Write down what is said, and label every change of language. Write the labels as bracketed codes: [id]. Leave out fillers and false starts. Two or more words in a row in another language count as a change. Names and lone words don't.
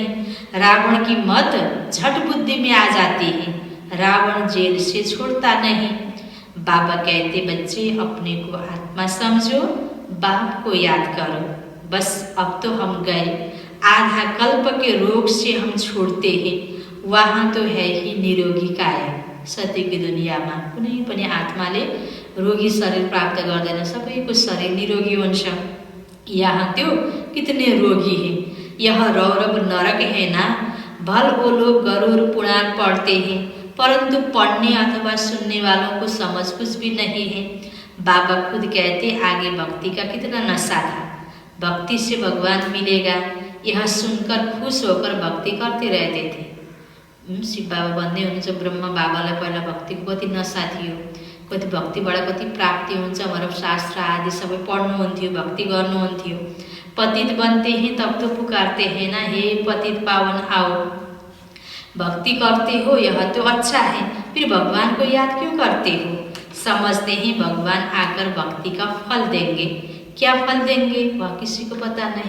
[hi] रावण की मत झट बुद्धि में आ जाती है, रावण जेल से छोड़ता नहीं। बाबा कहते बच्चे अपने को आत्मा समझो, बाप को याद करो। बस अब तो हम गए, आधा कल्प के रोग से हम छोड़ते हैं, वहाँ तो है ही निरोगी काया। [ne] सत्यको दुनियाँमा कुनै पनि आत्माले रोगी शरीर प्राप्त गर्दैन, सबैको शरीर निरोगी हुन्छ। यहाँ त्यो [hi] कितने रोगी है। यह रौरव नरक है ना। भल वो लोग गरुड़ पुराण पढ़ते हैं, परंतु पढ़ने अथवा सुनने वालों को समझ कुछ भी नहीं है। बाबा खुद कहते आगे भक्ति का कितना नशा था, भक्ति से भगवान मिलेगा, यह सुनकर खुश होकर भक्ति करते रहते थे। [ne] शिव बाबा भन्दै हुनुहुन्छ ब्रह्म बाबालाई पहिला भक्तिको कति नशा थियो, कति भक्तिबाट कति प्राप्ति हुन्छ भनेर शास्त्र आदि सबै पढ्नुहुन्थ्यो, भक्ति गर्नुहुन्थ्यो। [hi] पतित बनते हैं तब तो पुकारते हैं ना, हे पतित पावन आओ, भक्ति करते हो यह तो अच्छा है, फिर भगवान को याद क्यों करते हो। समझते हैं भगवान आकर भक्ति का फल देंगे, क्या फल देंगे वह किसी को पता नहीं।